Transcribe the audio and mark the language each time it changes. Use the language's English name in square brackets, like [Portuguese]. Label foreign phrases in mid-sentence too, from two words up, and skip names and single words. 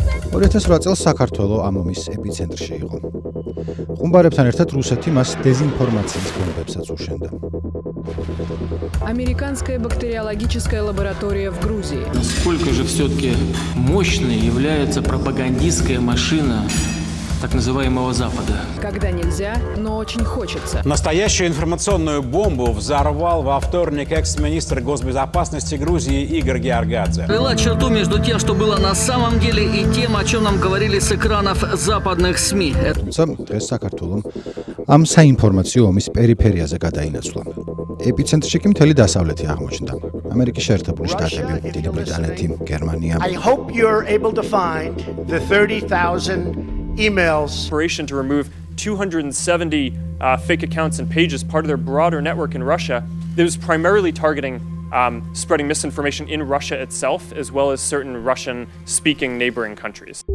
[Georgian] 2008 წელს საქართველო ამის ეპიცენტრში იყო. ხუმბარებთან ერთად რუსეთი მას დეზინფორმაციის ბომბებსაც უშენდა. [Russian] Американская бактериологическая лаборатория в Грузии. Насколько же все-таки мощной является пропагандистская машина так называемого Запада. Когда нельзя, но очень хочется. Настоящую информационную бомбу взорвал во вторник экс-министр госбезопасности Грузии Игорь Георгадзе. Провела черту между тем, что было на самом деле, и тем, о чем нам говорили с экранов западных СМИ. [Georgian] თუმცა დღეს საქართველომ ამ საინფორმაციო ომის პერიფერიაზე გადაინაცვლა. ეპიცენტრში კი მთელი დასავლეთი აღმოჩნდა. ამერიკის შეერთებული შტატები, დიდი ბრიტანეთი, გერმანია. [English] I hope you're able to find the 30,000 emails. Operation to remove 270 fake accounts and pages, part of their broader network in Russia, that was primarily targeting spreading misinformation in Russia itself, as well as certain Russian-speaking neighboring countries.